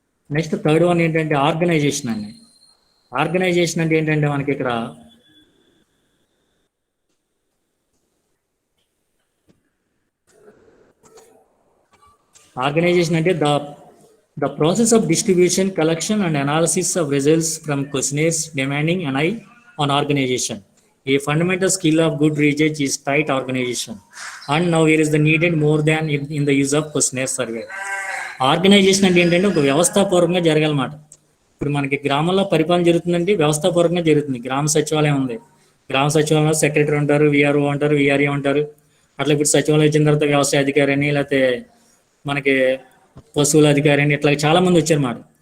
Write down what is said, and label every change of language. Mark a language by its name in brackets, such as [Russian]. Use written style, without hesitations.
[Telugu] Next third one ఏంటంటే organisation అండి. Organisation అంటే [English] ఏంటంటే మనకి ఇక్కడ ఆర్గనైజేషన్ అంటే the process of distribution, collection and analysis of results from questionnaires demanding an eye on organization. A fundamental skill of good research is tight organization, and now here is the needed more than in the use of questionnaire survey. [Telugu] Organisation అంటే ఏంటంటే ఒక వ్యవస్థాపూర్వకంగా జరగాలన్నమాట. ఇప్పుడు మనకి గ్రామంలో పరిపాలన జరుగుతుందంటే వ్యవస్థాపూర్వకంగా జరుగుతుంది. గ్రామ సచివాలయం ఉంది, గ్రామ సచివాలయంలో సెక్రటరీ ఉంటారు, విఆర్ఓ ఉంటారు, విఆర్ఏ ఉంటారు. అట్లా ఇప్పుడు సచివాలయం వచ్చిన తర్వాత వ్యవసాయ అధికారి అని, లేకపోతే మనకి పశువుల అధికారి అని, ఇట్లా చాలా మంది వచ్చారన్నమాట.